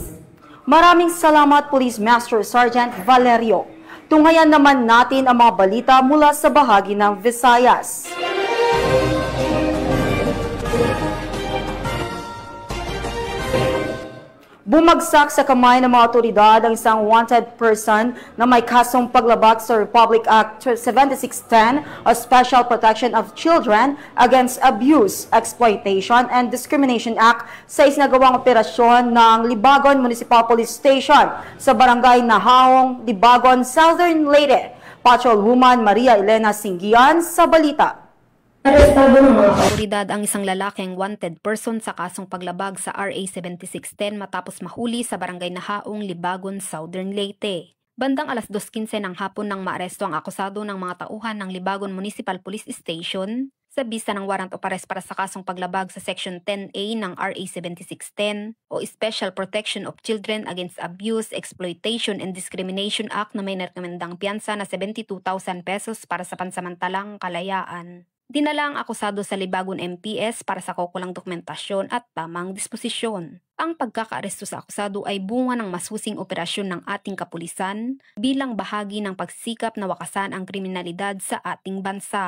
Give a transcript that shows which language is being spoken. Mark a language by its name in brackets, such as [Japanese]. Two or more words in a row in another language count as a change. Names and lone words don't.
[Filipino] Maraming salamat, Police Master Sergeant Valerio. Tunghayan naman natin ang mga balita mula sa bahagi ng Visayas. Bumagsak sa kamay ng mga otoridad ang isang [English] wanted person [Filipino] na may kasong paglabag sa Republic Act 7610 o Special Protection of Children Against Abuse, Exploitation and Discrimination Act sa isinagawang operasyon ng Libagon Municipal Police Station sa Barangay Nahaong, Libagon, Southern Leyte. Patrolwoman Maria Elena Singgian sa balita. Arestado ng mga otoridad ang isang lalaking [English] wanted person [Filipino] sa kasong paglabag sa RA 7610 matapos mahuli sa Barangay Nahaong, Libagon, Southern Leyte. Bandang alas 2:15 ng hapon nang maaresto ang akusado ng mga tauhan ng Libagon Municipal Police Station sa bisa ng [English] warrant of arrest [Filipino] para sa kasong paglabag sa Section 10A ng RA 7610 o Special Protection of Children Against Abuse, Exploitation and Discrimination Act na may narekomendang piyansa na 72,000 pesos para sa pansamantalang kalayaan. Dinala ang akusado sa Libagon MPS para sa kaukulang dokumentasyon at tamang disposisyon. Ang pagkakaaresto sa akusado ay bunga ng masusing operasyon ng ating kapulisan bilang bahagi ng pagsisikap na wakasan ang kriminalidad sa ating bansa.